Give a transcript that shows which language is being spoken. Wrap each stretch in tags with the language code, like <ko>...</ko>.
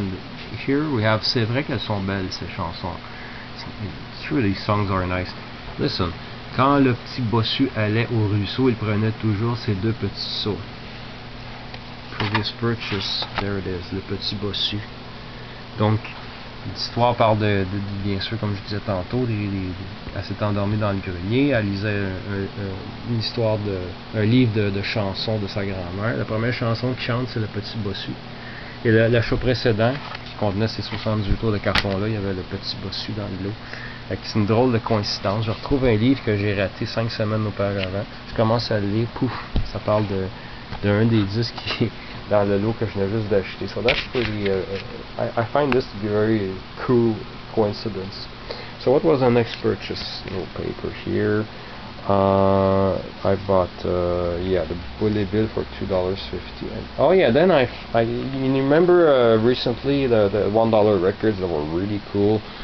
<en>And here we have,</en> <fr>c'est vrai qu'elles sont belles ces chansons.</fr> <en>It's true, these songs are nice. Listen.</en> <fr>Quand le petit bossu allait au ruisseau, il prenait toujours ses deux petits seaux.</fr> <en>Previous purchase, there it is,</en> <fr>le petit bossu. Donc l'histoire parle bien sûr, comme je disais tantôt, elle s'est endormie dans le grenier, elle lisait une histoire un livre de chansons de sa grand-mère. La première chanson qu'il chante, c'est le petit bossu. Et le show précédent, qui contenait ces 78 tours de carton-là, il y avait le petit bossu dans le lot. C'est une drôle de coïncidence. Je retrouve un livre que j'ai raté 5 semaines auparavant. Je commence à le lire, pouf, ça parle d'un des disques dans le lot que je venais juste d'acheter.</fr> <en>So that's pretty, I find this to be a very cool coincidence. So what was the next purchase? No paper here. I bought, yeah, the bullet bill for $2.50. Oh yeah, then you remember recently the $1 records that were really cool.</en>